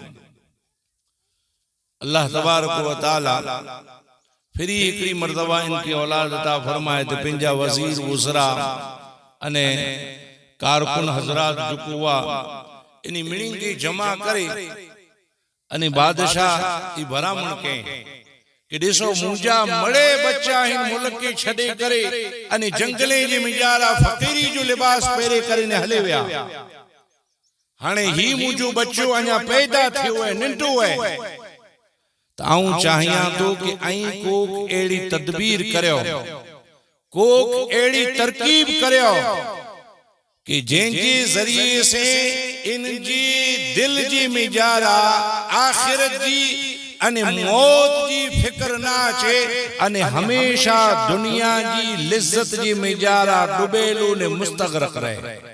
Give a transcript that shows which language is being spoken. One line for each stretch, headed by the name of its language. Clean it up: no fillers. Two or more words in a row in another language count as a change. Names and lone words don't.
Kachhi: अल्लाह तबारक व तआला फिर एकड़ी मर्तबा
Urdu: इनकी औलाद अता फरमाए
Kachhi: तो पिंजा वजीर वज़रा अने कारकुन हजरात जो हुआ इनी मिणी के जमा करे अने बादशाह ई भरामण के कि देखो मुंजा मड़े बच्चा इन मुल्क के छड़े करे अने जंगले जे मिजारा फकीरी जो लिबास पेरे करे ने हले विया। हाणे ही मुंजो बच्चो अञा पैदा थियो है नंढो है ताऊं चाहिया तो कि आई कोक एड़ी तदबीर करियो, कोक एड़ी तरकीब करियो कि जेंजे जरिए से इन जी दिल जी मिजारा आखिरत जी अने मौत जी फिक्र ना चे अने हमेशा दुनिया जी लिज्जत जी मिजारा डुबेलो ने मुस्तगरक रहे।